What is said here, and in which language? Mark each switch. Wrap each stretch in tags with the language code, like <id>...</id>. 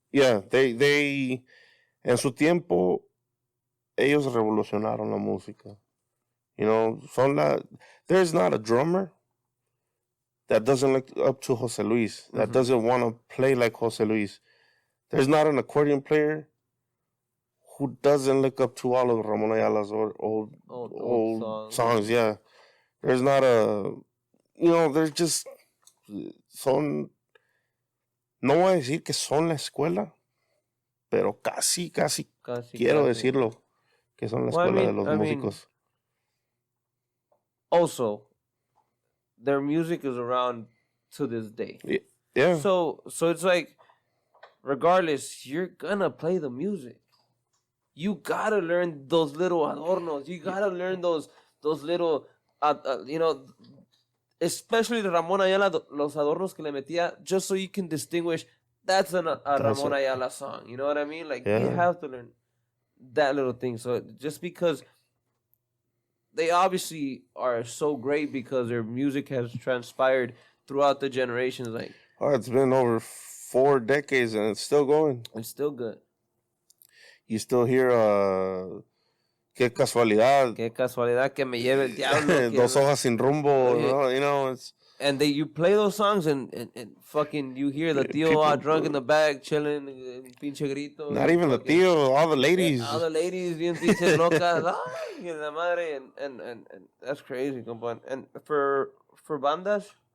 <en>Yeah, they</en> <es>en su tiempo, ellos revolucionaron la música.</es> <en>You know, there's not a drummer that doesn't look up to José Luis, that doesn't want to play like José Luis. There's not an accordion player who doesn't look up to all of Ramon Ayala's old songs. Yeah, there's not a, you know, there's just no</en> <es>voy a decir que son la escuela, pero casi quiero decirlo, que son la escuela de los músicos.</es> <en>Also, their music is around to this day. Yeah. So it's like, regardless, you're gonna play the music. You gotta learn those little adornos. You gotta learn those little, you know, especially the Ramon Ayala,</en> <es>los adornos que le metía,</es> <en>just so you can distinguish that's a Ramon Ayala song. You know what I mean? Like, you have to learn that little thing. So just because they obviously are so great because their music has transpired throughout the generations. Like, it's been over 4 decades and it's still going. It's still good. You still hear</en> <es>qué casualidad. Qué casualidad que me lleve el diablo. Dos hojas sin rumbo, ¿no?</es> <en>You know, it's... And you play those songs and fucking you hear the tío all drunk in the back, chilling,</en> <es>pinche grito.</es> <en>Not even the tío, all the ladies. All the ladies</en> <es>bien pinche locas. Ay, la madre.</es> <en>And that's crazy, compa. And for bandas?</en>